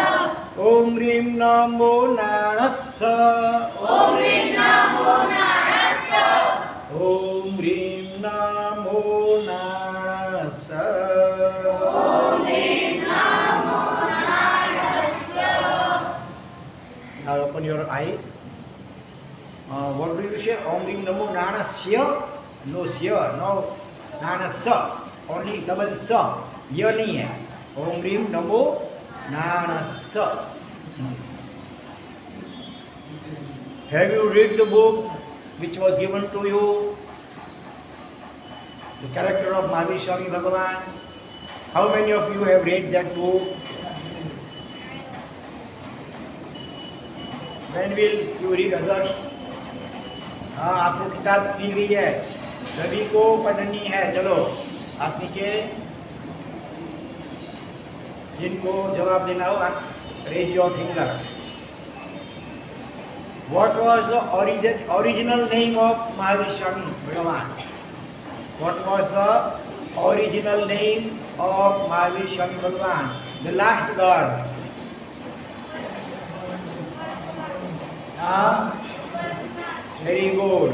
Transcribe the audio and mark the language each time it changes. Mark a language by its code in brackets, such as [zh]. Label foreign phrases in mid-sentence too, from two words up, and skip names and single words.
[pra] ॐ रिम नमो नरस. ॐ रिम नमो नरस. ॐ रिम नमो नरस. ॐ रिम नमो नरस. [en] Now open your eyes. What do you say? [pra] ॐ रिम नमो नरस्य? [en] No Sya, no Narasa. Only double Sa. [hi] य नहीं है. [pra] ॐ रिम नमो नरस. [en] Have you read the book which was given to you? The character of Mahavir Swami Bhagavan? How many of you have read that book? When will you read others? [hi] हाँ, आपको किताब मिल गई है, सभी को पढ़नी है. चलो आप नीचे जिनको जवाब देना हो, [en] raise your finger. What was the original name of Mahavir Swami Bhagavan? What was the original name of Mahavir Swami Bhagavan? The last word. Very good.